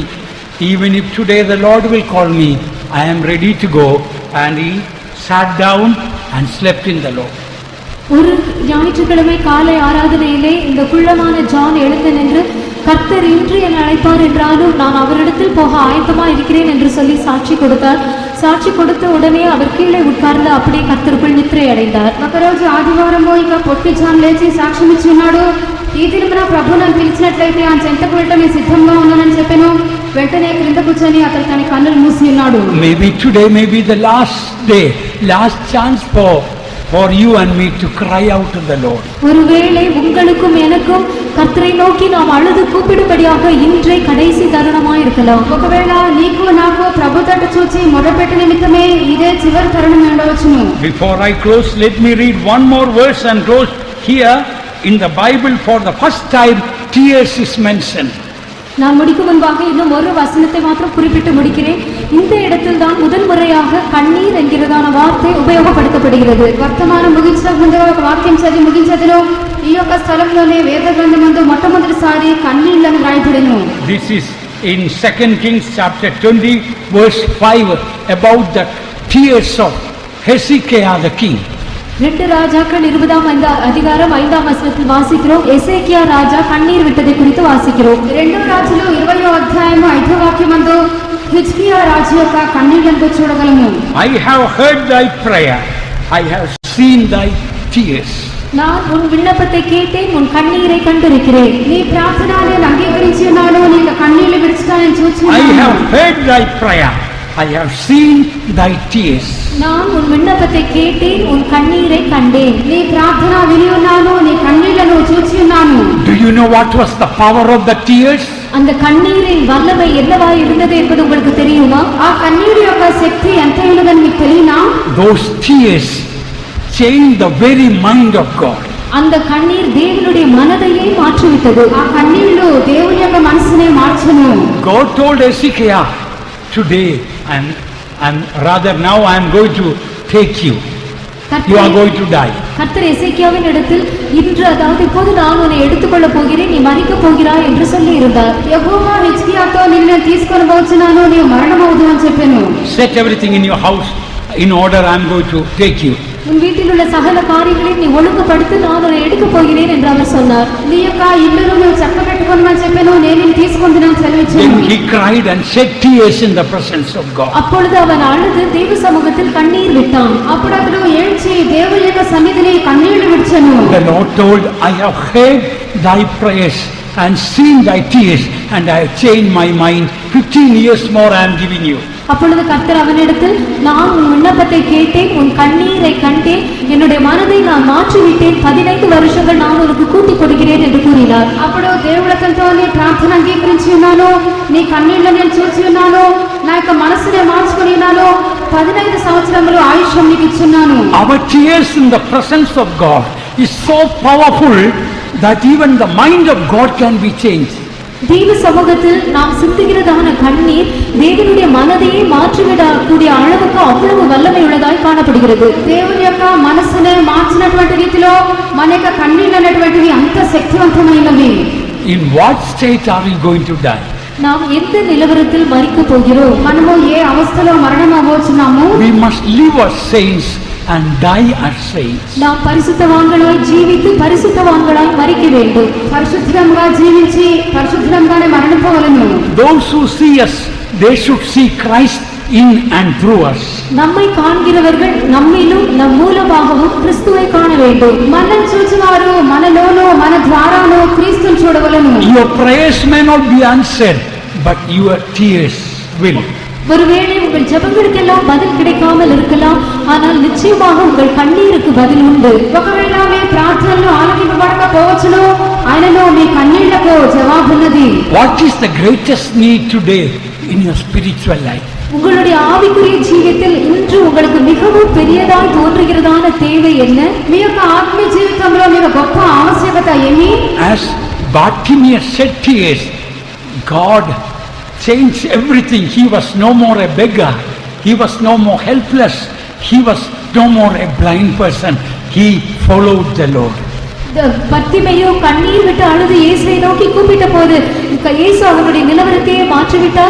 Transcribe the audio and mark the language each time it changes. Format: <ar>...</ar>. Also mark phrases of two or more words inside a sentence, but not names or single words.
<en>Even if today the Lord will call me, I am ready to go. And he sat down and slept in the Lord.</en> <ta>ஒரு ஞாயிற்றுக்கிழமை காலை ஆராதனையிலே இந்த குள்ளமான ஜான் எழுந்து நின்று கர்த்தர் இன்று என்னை அழைப்பார் என்றாலும் நான் அவரிடத்தில் போக ஆயத்தமா இருக்கிறேன் என்று சொல்லி சாட்சி கொடுத்தார். சாட்சி கொடுத்து உடனே அவர் கீழே உட்கார்ந்து அப்படியே கர்த்தருக்குள் நித்திரை அடைந்தார்.</ta> <te>ఒకరోజు ఆదివారము ఇక పొట్టి జాన్ లేచి సాక్ష్యం ఇచ్చి ఉన్నాడు. ఈ దినమున ప్రభు నన్ను పిలిచినట్లయితే ఆ చెంతకు వెళ్ళటం సిద్ధంగా ఉన్నానని చెప్పాను. వెంటనే క్రింద కూర్చొని అతను తన కన్నులు మూసి ఉన్నాడు.</te> <en>Maybe today may be the last day, last chance for you and me to cry out to the Lord.</en> <ta>ஒருவேளை உங்களுக்கும் எனக்கும் கர்த்தரை நோக்கி நாம் அழுது கூப்பிடும்படியாக இன்றே கடைசி தருணமாய் இருக்கலாம்.</ta> <te>ఒకవేళ నీకు నాకు ప్రభు తట్టు చూచి మొదలుపెట్టిన నిమిత్తమే ఇదే చివరి తరుణం ఉండవచ్చును.</te> <en>Before I close, let me read one more verse and close. Here in the Bible for the first time tears is mentioned.</en> <ta>நான் முடிக்கும் முன்பாக இன்னும் ஒரு வசனத்தை மாத்திரம் குறிப்பிட்டு முடிக்கிறேன். இந்த இடத்தில் தான் முதல் முறையாக கண்ணீர் என்கிறதான வார்த்தை உபயோகப்படுத்தப்படுகிறது.</ta> <te>వర్తమానం ముగించక ముందుగా ఒక వాక్యం చదివి ముగించదును. ఈ యొక్క స్థలంలోనే వేద గ్రంథమందు మొట్టమొదటిసారి కన్నీళ్లను రాయబడెను.</te> <en>This is in 2 Kings chapter 20 verse 5 about the tears of Hezekiah the king.</en> <ta>2 ராஜாக்கள் 20ஆம் அதிகாரம் 5ஆம் வசனத்தில் வாசிக்கிறோம். எசேக்கியா ராஜா கண்ணீர் விட்டதை குறித்து வாசிக்கிறோம்.</ta> <te>2 రాజులు 20వ అధ్యాయం 5వ వాక్యమందు హిజ్కియా రాజు యొక్క కన్నీళ్లను చూడగలము.</te> <en>I have heard thy prayer, I have seen thy tears.</en> <ta>நான் உன் விண்ணப்பத்தை கேட்டேன், உன் கண்ணீரை கண்டிருக்கிறேன்.</ta> <te>నీ ప్రార్థన నేను అంగీకరించి ఉన్నాను, నీ కన్నీళ్లు విడిచిటానని చూచున్నాను.</te> <en>I have heard thy prayer, I have seen thy tears.</en> <ta>நான் உன் விண்ணப்பத்தை கேட்டேன், உன் கண்ணீரை கண்டேன்.</ta> <te>నీ ప్రార్థన విని ఉన్నాను, నీ కన్నీళ్లను చూచి ఉన్నాను.</te> <en>Do you know what was the power of the tears?</en> <ta>அந்த கண்ணீரின் வல்லமை என்னவா இருந்தது என்பது உங்களுக்கு தெரியுமா?</ta> <te>ఆ కన్నీరు యొక్క శక్తి ఎంత ఉన్నదని మీకు తెలియనా?</te> <en>Those tears changed the very mind of God.</en> <ta>அந்த கண்ணீர் தேவனுடைய மனதையே மாற்றிவிட்டது.</ta> <te>ఆ కన్నీళ్లు దేవుని యొక్క మనసునే మార్చెను.</te> <en>God told Hezekiah, today now I am going to take you. You are going to die.</en> <ta>கர்த்தர் எசேக்கியாவின் இடத்தில் இன்று அதாவது இப்போது நான் உன்னை எடுத்துக்கொள்ள போகிறேன், நீ மரிக்கப் போகிறாய் என்று சொல்லி இருந்தார்.</ta> <te>యెహోవా హిజ్కియాతో నిన్ను తీసుకొని పోవచ్చున్నాను, నీవు మరణమవుదు అని చెప్పాను.</te> <en>Set everything in your house in order, I am going to take you.</en> <ta>உன் வீட்டில் உள்ள சகல காரியங்களையும் நீ ஒழுங்குபடுத்தி நான் உன்னை எடுக்கப் போகிறேன் என்று அவர் சொன்னார்.</ta> <te>నీ యొక్క ఇల్లును నువ్వు చక్కబెట్టుకోమని చెప్పాను, నేను నిన్ను తీసుకుంటున్నాను సెలవిచ్చాను.</te> <en>Then he cried and shed tears in the presence of God.</en> <ta>அப்பொழுது அவன் அழுது தேவ சமூகத்தில் கண்ணீர் விட்டான்.</ta> <te>అప్పుడు అతడు ఏడ్చి దేవుని యొక్క సన్నిధిని కన్నీళ్లు విడిచెను.</te> <en>The Lord told, I have heard thy prayers and seen thy tears and I have changed my mind. 15 years more I am giving you.</en> <ta>அப்பொழுது கர்த்தர் அவனிடத்தில், நான் உன் விண்ணப்பத்தை கேட்டேன், உன் கண்ணீரை கண்டேன், என்னுடைய மனதை நான் மாற்றிவிட்டேன், 15 வருஷங்கள் நான் உனக்கு கூட்டிக் கொடுக்கிறேன் என்று கூறினார்.</ta> <te>అప్పుడు దేవుడు అతనితో నీ ప్రార్థన అంగీకరించి ఉన్నాను, నీ కన్నీళ్లు నేను చూసి ఉన్నాను, నా యొక్క మనసునే మార్చుకొని ఉన్నాను, 15 సంవత్సరములు ఆయుష్యం నీకు ఇచ్చున్నాను.</te> <en>Our tears in the presence of God is so powerful that even the mind of God can be changed.</en> <ta>தேவ சமூகத்தில் நாம் சிந்துகிறதான கண்ணீர் தேவனுடைய மனதையே மாற்றிவிடக்கூடிய அளவுக்கு அவ்வளவு வல்லமை உள்ளதாய் காணப்படுகிறது.</ta> <te>దేవుని యొక్క మనసునే మార్చినటువంటి రీతిలో మన యొక్క కన్నీళ్ళు అనేటువంటివి అంత శక్తివంతమైనవి.</te> <en>In what state are we going to die?</en> <ta>நாம் எந்த நிலவரத்தில் மரிக்க போகிறோம்?</ta> <te>మనము ఏ అవస్థలో మరణం అవ్వబోతున్నాము?</te> <en>We must live as saints and die as saints.</en> <ta>நாம் பரிசுத்தவான்களாய் ஜீவித்து பரிசுத்தவான்களாய் மரிக்க வேண்டும்.</ta> <te>పరిశుద్ధంగా జీవించి పరిశుద్ధంగానే మరణింపవలెను.</te> <en>Those who see us, they should see Christ in and through us.</en> <ta>நம்மை காண்கிறவர்கள் நம்மிலும் நம் மூலமாகவும் கிறிஸ்துவை காண வேண்டும்.</ta> <te>మనం చూచువారు మనలోనూ మన ద్వారాను క్రీస్తుని చూడవలెను.</te> <en>Your prayers may not be answered, but your tears will.</en> <ta>ஒருவேளை உங்கள் ஜெபங்களுக்கெல்லாம் பதில் கிடைக்காமல் இருக்கலாம், ஆனால் நிச்சயமாக உங்கள் கண்ணீருக்கு பதில் உண்டு.</ta> <te>ఒకవేళ మీ ప్రార్థనలు ఆలకింపబడకపోవచ్చును, ఆయనలో మీ కన్నీళ్లకు జవాబున్నది.</te> <en>What is the greatest need today in your spiritual life?</en> <ta>உங்களுடைய ஆவிக்குரிய ஜீவியத்தில் இன்று உங்களுக்கு மிகவும் பெரியதாய் தோன்றுகிறதான தேவை என்ன?</ta> <te>మీ యొక్క ఆత్మీయ జీవితంలో మీకు గొప్ప ఆవశ్యకత ఏమి?</te> <en>As Bartimaeus shed tears, God changed everything. He was no more a beggar. He was no more helpless. He was no more a blind person. He followed the Lord.</en> <ta>பத்திமையோ கண்ணீர் விட்டு அழுது இயேசுவை நோக்கி கூப்பிட்ட போது இயேசு அவனுடைய நிலவரத்தையே மாற்றிவிட்டார்.</ta>